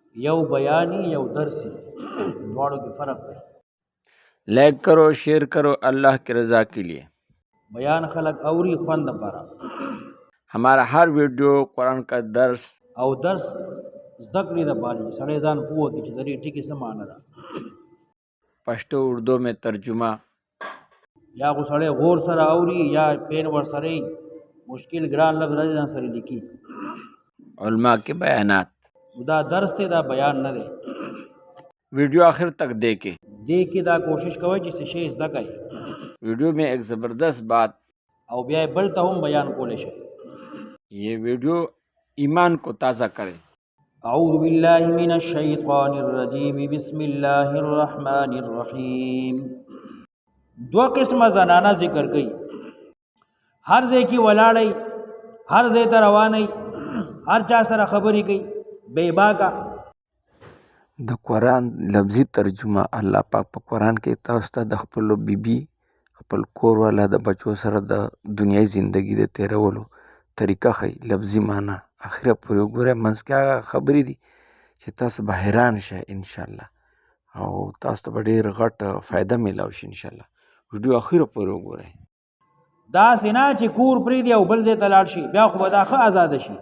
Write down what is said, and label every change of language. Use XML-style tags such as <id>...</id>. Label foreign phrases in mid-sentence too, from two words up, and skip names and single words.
<ps>یو بیانی یو درسی دواړو کې فرق دی.</ps> <ur>لائک کرو، شیئر کرو اللہ کی رضا کے لیے.</ur> <ps>بیان خلق اوری خوند پارا.</ps> <ur>ہمارا ہر ویڈیو قرآن کا درس</ur> <ps>او درس زدکړې د پاره سړی ځان پوه کړي چې د دې ټکي څه معنی ده.</ps> <ur>پشتو اردو میں ترجمہ</ur> <ps>یا خو سړی غور سره اوري یا پین ور سره مشکل ګران لفظ راځي ځان سره لیکي.</ps> <ur>علماء کے بیانات.</ur> <ps>دا درس ته دا بیان نه دی.</ps> <ur>ویڈیو آخر تک دیکھیں.</ur> <ps>دې کې دا کوشش کوي چې څه شی زده کړي.</ps> <ur>ویڈیو میں ایک زبردست بات</ur> <ps>او بیا بل ته هم بیان کولی شي.</ps> <ur>یہ ویڈیو ایمان کو تازہ کرے.</ur> <ar>اعوذ باللہ من الشیطان الرجیم بسم اللہ الرحمن الرحیم.</ar> <ps>دو قسم زنانہ ذکر کئی. ہر ځای کی ولاړی، ہر ځای ته رواني، هر چا سره خبرې کوي بے باکا. د قرآن لفظی ترجمه الله پاک په قرآن کې تاسو ته د خپل بیبي خپل کور والا د بچو سره د دنیای زندگی د تیرولو طریقه ښیي. لفظي معنی اخره پورې وګورئ. منځ کې هغه خبرې دي چې تاسو به حیران شئ انشاءالله، او تاسو ته به ډېر غټ فایده میلاو شي انشاءالله. ویډیو اخره پورې وګورئ. داسې نه چې کور پرېږدي او بل ځای ته لاړ شي، بیا خو به دا ښه ازاده شي.</ps>